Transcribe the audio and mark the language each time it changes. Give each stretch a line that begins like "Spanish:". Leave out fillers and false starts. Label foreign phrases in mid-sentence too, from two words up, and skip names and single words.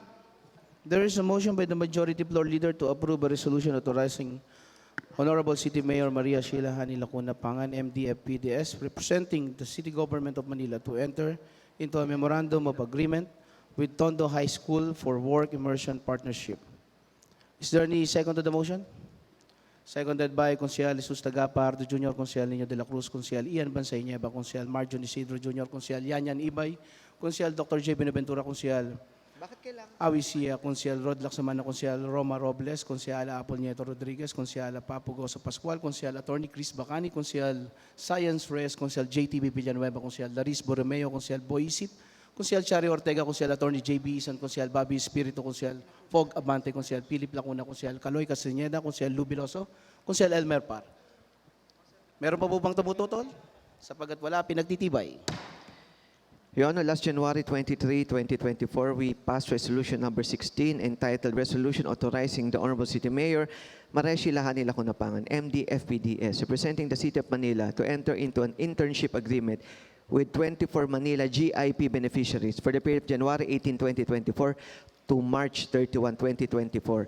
English: There is a motion by the Majority Floor Leader to approve a resolution authorizing Honorable City Mayor Maria Lahani Lacunapangan, MD-FPDS, representing the City Government of Manila, to enter into a memorandum of agreement with Tondo High School for work immersion partnership. Is there any second to the motion? Seconded by Consial Jesus Tagapardo Jr., Consial Nino de la Cruz, Consial Ian Bansay Nieva, Consial Marjon Isidro Jr., Consial Yanyan Ibay, Consial Dr. J. Benaventura, Consial Awisia, Consial Rod Laksamana, Consial Roma Robles, Consial Apple Nieto Rodriguez, Consial Papo Goso Pascual, Consial Attorney Chris Bacani, Consial Science Reyes, Consial JTB Villanueva, Consial Laris Borromeo, Consial Boisip, Consial Chari Ortega, Consial Attorney JB Isan, Consial Bobby Espiritu, Consial Fog Abante, Consial Philip Lacuna, Consial Caloy Castañeda, Consial Lubiloso, Consial Elmer Par.
Filipino: Meron pa po bang tumututol? Sapagat wala, pinagtitibay.
English: Your Honor, last January 23, 2024, we passed Resolution Number 16 entitled Resolution Authorizing the Honorable City Mayor Mareshi Lahani Lacunapangan, MD FPDS, representing the City of Manila to enter into an internship agreement with 24 Manila GIP beneficiaries for the period of January 18, 2024 to March 31, 2024.